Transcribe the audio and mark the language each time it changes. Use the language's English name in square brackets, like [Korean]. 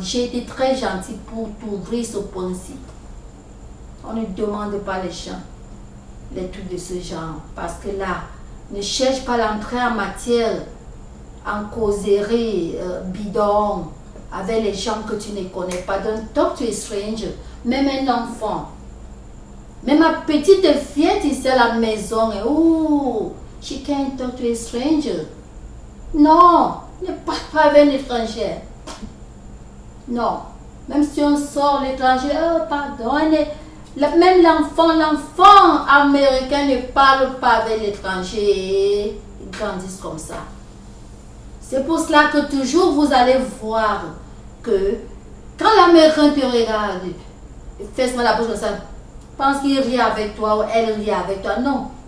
[French] J'ai été très gentil pour t'ouvrir ce point-ci. On ne demande pas les gens, les trucs de ce genre. Parce que là, ne cherche pas l'entrée en matière, en causerie bidon, avec les gens que tu ne connais pas. [English] Don't talk to a stranger. [French] Même un enfant. Même ma petite fillette ici à la maison. [English] Oh, she can't talk to a stranger. [French] Non, ne parle pas avec un étranger. Non. Même si on sort l'étranger, oh pardon, même l'enfant américain ne parle pas avec l'étranger. Ils grandissent comme ça. C'est pour cela que toujours vous allez voir que quand l'Américain te regarde, fais la bouche comme ça, pense qu'il rit avec toi ou elle rit avec toi. Non.